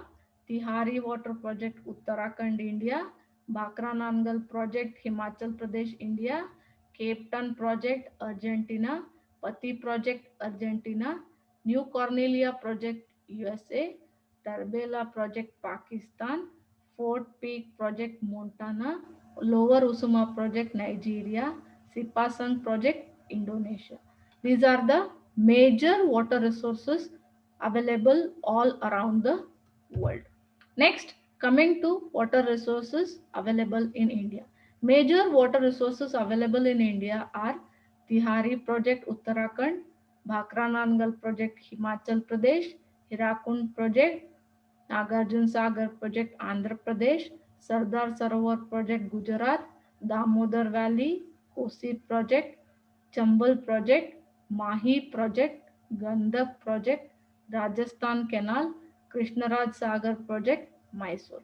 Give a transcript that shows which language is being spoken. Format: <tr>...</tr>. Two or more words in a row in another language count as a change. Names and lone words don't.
<en>Tihari Water Project Uttarakhand India, Bhakra Nangal Project Himachal Pradesh India, Cape Town Project Argentina, Pati Project Argentina, New Cornelia Project USA, Tarbela Project Pakistan, Fort Peak Project Montana, Lower Usuma Project Nigeria, Sipasang Project Indonesia. These are the major water resources available all around the world. Next, coming to water resources available in India. Major water resources available in India are Tihari Project Uttarakhand, Bhakra Nangal Project Himachal Pradesh, Hirakund Project, Nagarjun Sagar Project Andhra Pradesh, Sardar Sarovar Project Gujarat, Damodar Valley, Kosi Project, Chambal Project, Mahi Project, Gandak Project, Rajasthan Canal, Krishnaraj Sagar Project, Mysore.</en>